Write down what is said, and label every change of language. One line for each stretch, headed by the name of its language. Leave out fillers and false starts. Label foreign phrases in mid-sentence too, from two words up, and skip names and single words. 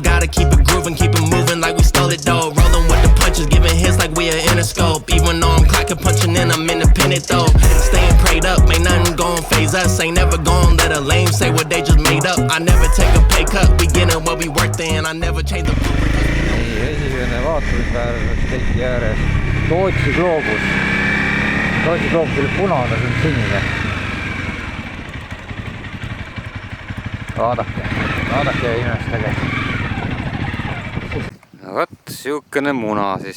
English: Gotta keep it grooving, keep it moving like we stole it, though. Rolling with the punches, giving hits like we are Interscope. Even though I'm clocking, punching in, I'm independent, though. Staying prayed up, ain't nothing gon' phase us. Ain't never gon' let a lame say what they just made up. I never take a pay cut, we getting what we worth in. I never change the
Estonian: Nii, esimene vaatamisväärsus teki ääres. Tootsi gloobus. Tootsi gloobus oli punane, see on sinine. Vaadake ja imestage. No võt, siukene muna siis.